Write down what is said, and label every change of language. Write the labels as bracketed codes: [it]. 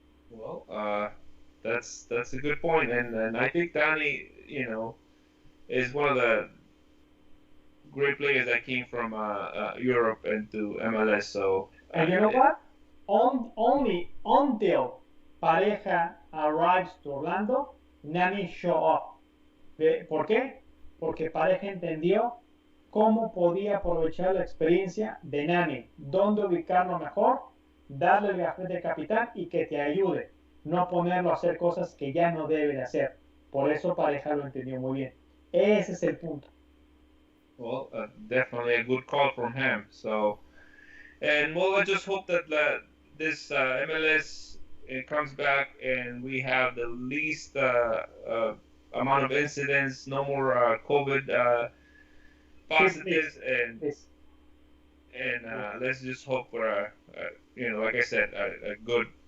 [en] Well, that's a good point, and I think Nani, is one of the great players that came from Europe into MLS. So, and you know what? Only until Pareja arrives to Orlando, Nani show up. [es] ¿Por qué? Porque Pareja entendió cómo podía aprovechar la experiencia de Nani, dónde ubicarlo mejor, darle el gafete de capitán y que te ayude, no ponerlo a hacer cosas que ya no debe de hacer. Por eso Pareja lo entendió muy bien. Ese es el punto. [en] Well, definitely a good call from him. So, and well, I just hope that this MLS comes back and we have the least amount of incidents, no more COVID positives, and let's just hope for like I said, a good